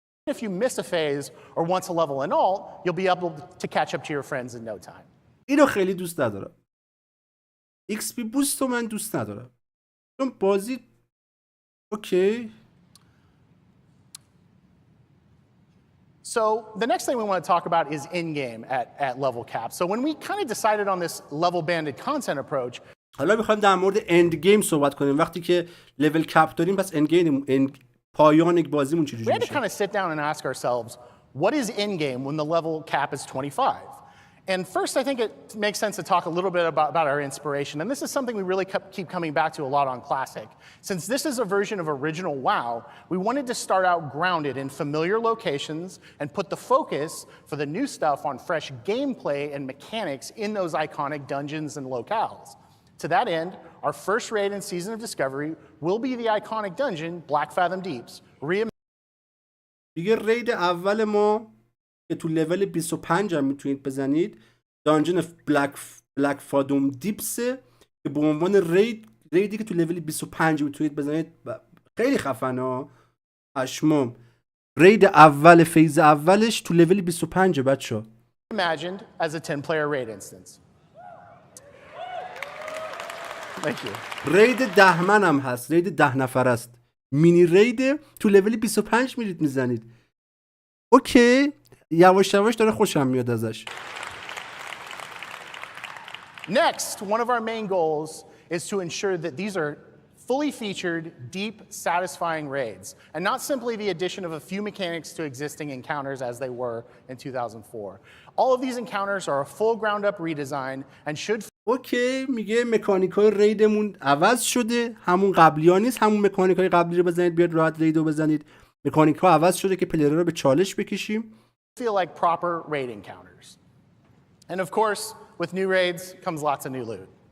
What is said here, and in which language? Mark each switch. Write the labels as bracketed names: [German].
[English] if you miss a phase or want to level an alt, you'll be able to catch up to your friends in no time. [Persian] اینو خیلی دوست ندارم. ایکس پی بوست رو من دوست ندارم. چون بازی اوکی. [English] So the next thing we want to talk about is in-game at level cap. So when we kind of decided on this level banded content approach, [Persian] حالا میخوایم در مورد اند گیم صحبت کنیم. وقتی که لول کپ داریم پس اند گیم پایان بازیمون چجوری میشه؟ [English] We had to kind of sit down and ask ourselves, what is in-game when the level cap is 25? And first, I think it makes sense to talk a little bit about our inspiration. And this is something we really keep coming back to a lot on Classic. Since this is a version of original WoW, we wanted to start out grounded in familiar locations and put the focus for the new stuff on fresh gameplay and mechanics in those iconic dungeons and locales. To that end, our first raid in Season of Discovery will be the iconic dungeon, Black Fathom Deeps. [Persian] دیگه رید اول ما که تو لول 25 هم میتونید بزنید دانجن بلک فادوم دیپسه که به عنوان ریدی که تو لول 25 میتونید بزنید. خیلی خفنه. پشمام. رید اول فیز اولش تو لول 25 بچه‌ها. [English] Imagined as a 10-player raid instance. Thank you. [Persian] رید 10 من هم هست. رید 10 نفر است. مینی رید تو لول 25 میرید میزنید. اوکی. یواش یواش داره خوشم میاد ازش. [English] Next, one of our main goals is to ensure that these are fully featured, deep, satisfying raids, and not simply the addition of a few mechanics to existing encounters as they were in 2004. All of these encounters are a full ground-up redesign and should... [Persian] اوکی، میگه مکانیکای ریدمون عوض شده، همون قبلی ها نیست، همون مکانیکای قبلی رو بزنید بیاد راحت ریدو بزنید. مکانیکا عوض شده که پلیرها رو به چالش بکشیم. [English] feel like proper raid encounters. And of course, with new raids comes lots of new loot.